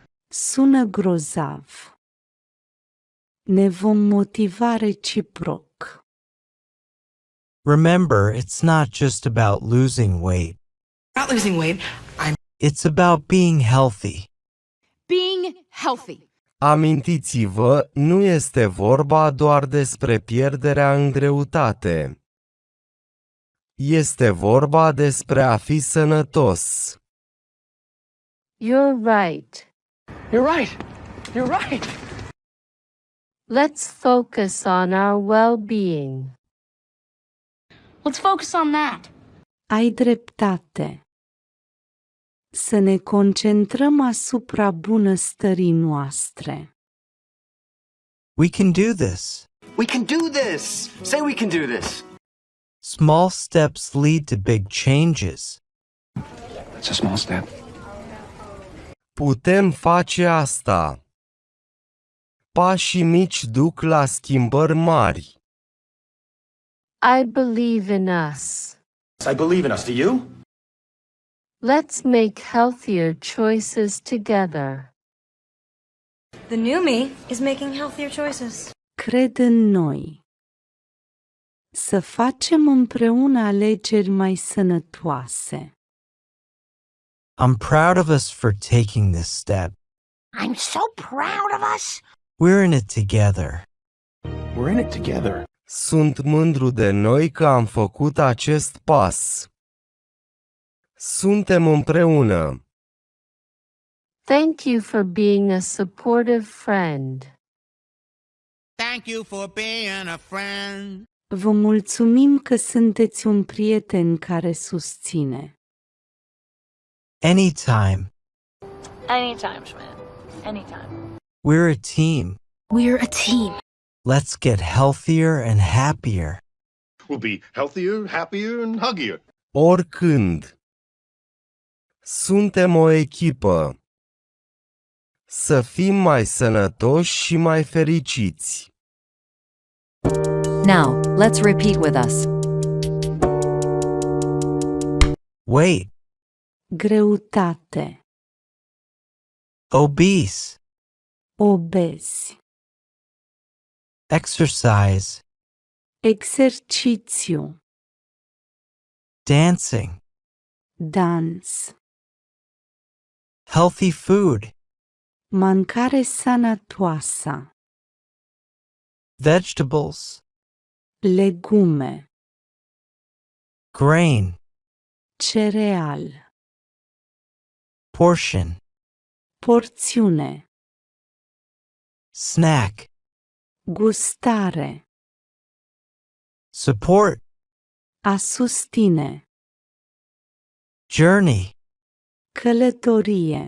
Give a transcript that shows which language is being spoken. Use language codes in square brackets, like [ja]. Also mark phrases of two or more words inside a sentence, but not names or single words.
[ro] Sună grozav. Ne vom motiva reciproc. [en] Remember, it's not just about losing weight. Not losing weight. It's about being healthy. Being healthy. [ro] Amintiți-vă, nu este vorba doar despre pierderea în greutate. Este vorba despre a fi sănătos. [en] You're right. You're right. You're right. Let's focus on our well-being. let's focus on that. [ro] Ai dreptate. Să ne concentrăm asupra bunăstării noastre. [en] We can do this. We can do this. Say we can do this. Small steps lead to big changes. It's a small step. [ro] Putem face asta. Pașii mici duc la schimbări mari. [en] I believe in us. I believe in us. Do you? Let's make healthier choices together. The new me is making healthier choices. [ro] Cred în noi. Să facem împreună alegeri mai sănătoase. [en] I'm proud of us for taking this step. I'm so proud of us. We're in it together. We're in it together. [ro] Sunt mândru de noi că am făcut acest pas. Suntem împreună. [en] Thank you for being a supportive friend. Thank you for being a friend. [ro] Vă mulțumim că sunteți un prieten care susține. [en] Anytime. Anytime, Schmidt. Anytime. We're a team. We're a team. Let's get healthier and happier. We'll be healthier, happier, and huggier. [ro] Oricând. Suntem o echipă. Să fim mai sănătoși și mai fericiți. [en] Now, let's repeat with us. Weight. [ro] Greutate. [en] Obese. [ro] Obezi. [en] Exercise. [ro] Exercițiu. [en] Dancing. [ro] Dans. [en] Healthy food. [ro] Mâncare sănătoasă. [en] Vegetables. [ro] Legume. [en] Grain. [ro] Cereal. [en] Portion. [ro] Porțiune. [en] Snack. [ro] Gustare. [en] Support. [ro] A susține. [en] Journey. [ro] Călătorie.